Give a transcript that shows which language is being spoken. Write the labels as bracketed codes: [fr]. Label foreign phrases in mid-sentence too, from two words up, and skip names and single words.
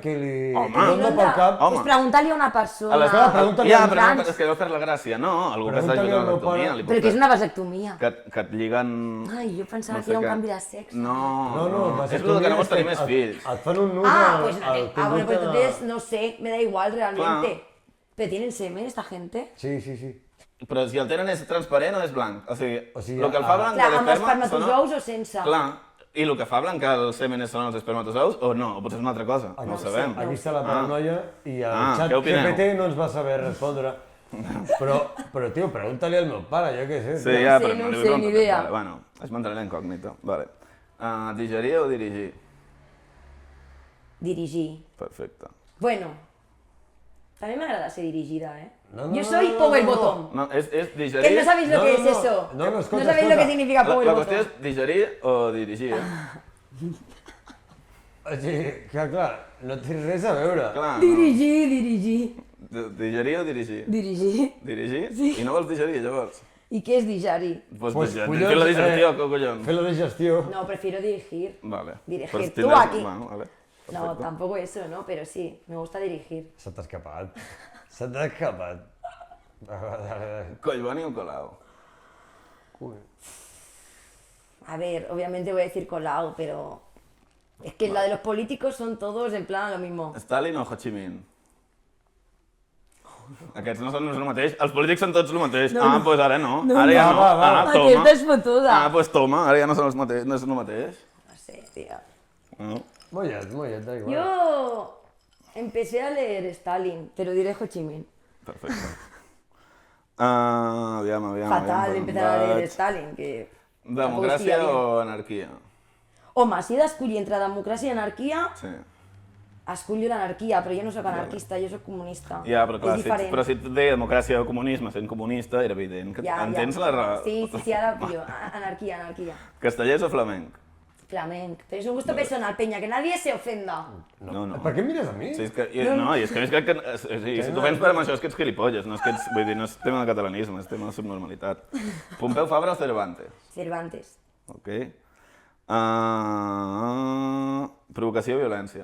[ca] que li Home. ronda pel cap. Home. És preguntar-li a una persona. Clar, pregunta-li Ja, al però no, trans. és que deu fer la gràcia, no? Algú que s'ha Pregunta-li fet al una meu vasectomia, pare. li Però pot que és fer. una vasectomia. Que et lliguen... Ai, jo pensava no que era un què. canvi de sexe. No, és el que no vols tenir més fills. Et fan un nus [es] Ah, pues no, [ca] al [es] bueno, pues [ca] conducte- [es] entonces no sé, me da igual realmente. [ca] Clar. [es] ¿Pero tienen semen esta gente? Sí, sí, sí. [ca] Però si el tenen és transparent o és blanc? O sigui, O sigui, el que el fa blanc Clar, de amb l'esperma... espermatozous o sense? Clar, i el que fa blanc el semen són els espermatozous o no? O potser és una altra cosa, no ho sabem. Aquí està la paranoia i el xat què opineu? GPT no ens va saber respondre. Però tio, pregunta-li al meu pare, jo què sé. Sí, tio. ja, sé, però no no li sé, vull ni preguntar. idea. Vale, bueno, es mantindrà la incògnita. Vale. Digerir o dirigir? Dirigir. Perfecte. [es] Bueno, también me agrada ser dirigida, ¿eh? No, Yo no, soy no, [en] power [es] no, no. [en] bottom. [ca] No, és digerir... [es] Que no sabéis lo No, que no, es no. eso. [ca] No, escolta, [es] sabéis lo [ca] escolta. [es] que significa power [ca] La [en] bottom. [ca] qüestió és digerir o dirigir. O sigui, que clar, no té res a veure. Clar, no. Dirigir. Digerir o dirigir? Dirigir. Dirigir? Sí. I no vols digerir, llavors? [es] ¿Y qué es digerir? [ca] Pues, Pues, fer collons, la digestió, collons. Fer la digestió. [es] No, prefiero dirigir. Vale. Dirigir. [ca] Pues [es] Tú [ca] tindràs- [es] aquí. Bueno, vale. No, [ca] Perfecte. [es] tampoco eso, ¿no? Pero sí, me gusta dirigir. [ca] Se t'ha escapat. Se t'ha escapat. Collboni o Colau? [es] A ver, obviamente voy a decir Colau, pero es que la de los políticos son todos en plan lo mismo. [ca] Stalin o Ho Chi Minh? Aquests no són el mateix. Els polítics són tots el mateix. Doncs ara no. Ara ja no. va. Toma. Aquesta és fotuda. Doncs toma, ara ja no són els mateix, no és el mateix. [es] No sé, tío. No. Mollet, da igual. Yo empecé a leer Stalin, te lo diré Ho Chi Minh. [ca] Perfecte. Aviam. Fatal per [es] empezar a [ca] on [es] leer [ca] vaig. [es] Stalin, que... [ca] Democràcia tampoc o anarquia? Home, si he d'escollir entre democràcia i anarquia, Sí. escollo l'anarquia, però jo no sóc anarquista, jo sóc comunista. Ja, però clar, és diferent. però si et deia democràcia o comunisme sent comunista, era evident que entens la raó. Sí, ara pillo. Anarquia. Castellers o flamenc? Flamenc. [es] Pero es un gusto personal, Peña, que nadie se ofenda. No. [ca] Per què em mires a mi? Sí, és que, és que crec que... Si tu vens per amb això és que ets gilipolles, no és que ets... Vull dir, no és tema de catalanisme, és tema de subnormalitat. Pompeu Fabra o Cervantes? Cervantes. Ok. Provocació o violència?